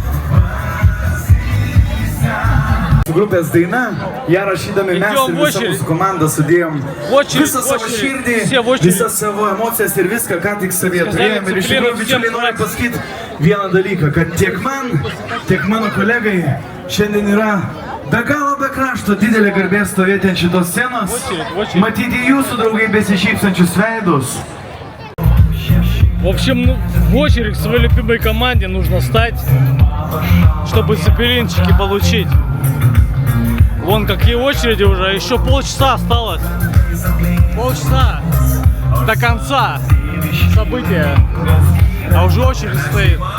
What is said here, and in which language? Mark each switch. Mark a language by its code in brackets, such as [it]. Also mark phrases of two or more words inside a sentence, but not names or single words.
[lt] Grupės daina, ją rašydami mes ir visą mūsų komandą sudėjom visą savo širdį, visą savo emocijas ir viską, ką tik savyje turėjom. Ir iš tikrųjų, bičiuliai, noriu pasakyti vieną dalyką, kad tiek man, tiek mano kolegai šiandien yra be galo be krašto didelė garbė stovėti ant šitos scenos, matyti jūsų draugai besišypsančius veidus. [ru] В общем, в очередь к своей любимой команде нужно стать, чтобы цепелинчики получить. Вон какие очереди уже, еще полчаса осталось. Полчаса до конца события, а уже очередь стоит.